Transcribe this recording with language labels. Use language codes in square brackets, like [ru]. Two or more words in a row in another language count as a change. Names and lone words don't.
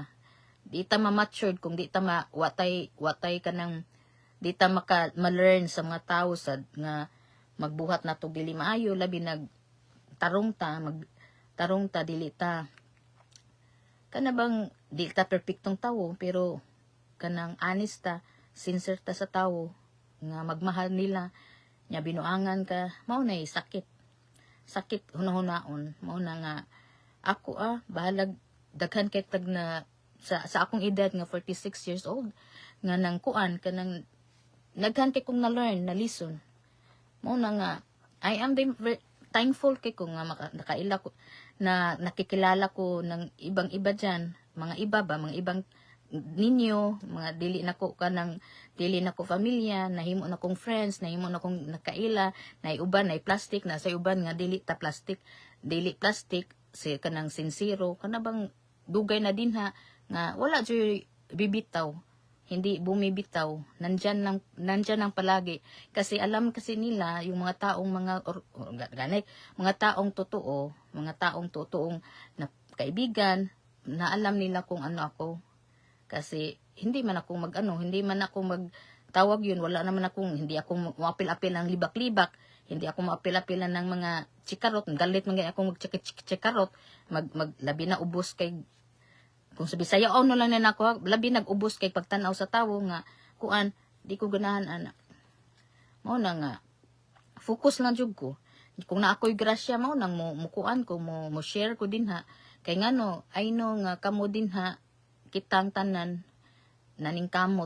[ceb] Di ta ma-matured kung di ta watay kanang di ta ma-learn sa mga tao sad nga magbuhat na to dili maayo, labi tarong ta dili ta kana bang dili ta perpektong tawo, pero kanang honest ta, sincere ta sa tawo nga magmahal nila nya binuangan ka, mao nay sakit hunahon-naon. Mao na nga ako bahalag daghan kay tag na sa akong edad nga 46 [en] years old [ceb] nga nang kuan kanang daghan kay kong na-learn na lesson. Mao na nga [en] I am thankful [ceb] kay ko nga nakaila ko na [tl] nakikilala ko ng ibang-iba diyan, [ceb] mga ibang ninyo, mga dili nako familya, nahimo na kong friends, nahimo na kong nakaila, uban plastic na sa uban nga dili plastic si kanang sincero kana bang dugay na dinha nga wala jud bibitaw, [tl] hindi bumibitaw, nandyan lang palagi kasi alam kasi nila yung mga taong mga taong totoong na kaibigan, na alam nila kung ano ako, kasi hindi man ako magtawag yun, wala naman hindi ako maapil-apil ng libak-libak, hindi ako maapil-apilan ng mga chikarot, galit man ako mag-chikarot, [ceb] labi na ubos kay kung sa Bisaya no lang na ako, labi nag-ubos kay pagtanaw sa tawo nga kuan di ko ganahan ana. Mao na nga focus lang jud ko. Kung na ako'y grasya mao nang mukuan ko mo share ko dinha kay ngano [en] I know [ceb] nga kamo dinha kitang tanan naning kamot.